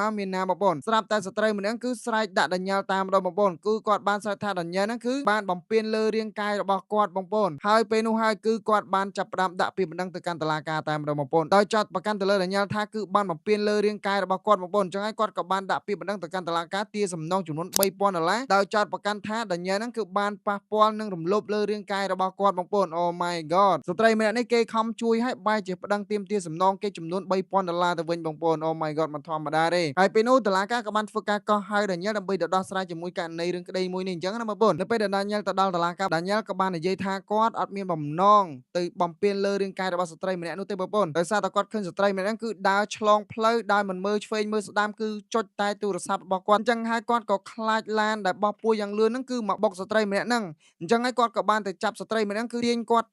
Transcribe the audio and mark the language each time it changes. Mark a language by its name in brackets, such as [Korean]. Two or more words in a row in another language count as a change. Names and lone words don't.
[Khmer] មកមានណាបងប្អូនស្រាប់តែស្ត្រីម្នាក់គឺស្រែកដាក់ដញ្ញល់តាមម្ដងបងប្អូនគឺគាត់បានស្រែកថាដញ្ញល់ហ្នឹងគឺបានបំពេញលើរាងកាយរបស់គាត់បងប្អូនហើយពេលនោះហើយគឺគាត់បានចាប់ផ្ដើមដាក់ពាក្យបណ្ដឹងទៅកាន់តុលាការតែម្ដងបងប្អូនដោយចាត់ប្រកាន់ទៅលើដញ្ញល់ថាគឺបានបំពេញលើរាងកាយរបស់គាត់បងប្អូនអញ្ចឹងហើយគាត់ក៏បានដាក់ពាក្យបណ្ដឹងទៅកាន់តុលាការទារសំណងចំនួន$3000ដោយចាត់ប្រកាន់ថាដញ្ញល់ហ្នឹងគឺបានប៉ះពាល់និងរំលោភលើរាងកាយរបស់គាត់បងប្អូនអូ [English] my god [Khmer] ស្ត្រីម្នាក់នេះ គេខំជួយឲ្យបែរជាប្តឹងទាមទារសំណងគេចំនួន$3000ទៅវិញបងប្អូន [English] Oh my god [Khmer] មិនធម្មតាទេហើយពេលនោះតុលាការក៏បានធ្វើការកោះហៅ Daniel ដើម្បីទៅដោះស្រាយជាមួយករណីរឿងក្តីមួយនេះអញ្ចឹងណាបងប្អូននៅពេលដែល Daniel ទៅដល់តុលាការ Daniel ក៏បាននិយាយថាគាត់អត់មានបំណងទៅបំពេញលើរាងកាយរបស់ស្ត្រី ម្នាក់នោះទេបងប្អូនដោយសារតែគាត់ឃើញស្ត្រីម្នាក់ហ្នឹងគឺដើរឆ្លងផ្លូវដោយមិនមើលឆ្វេងមើលស្ដាំគឺចុចតែទូរស័ព្ទរបស់គាត់អញ្ចឹងហើយគាត់ក៏ខ្លាចឡានដែលបោះពួរយ៉ាងលឿនហ្នឹងគឺមកបុកស្ត្រីម្នាក់ហ្នឹងអញ្ចឹងហើយគាត់ក៏បានទៅចាប់ស្ត្រីម្នាក់ហ្នឹងគឺទាញគាត់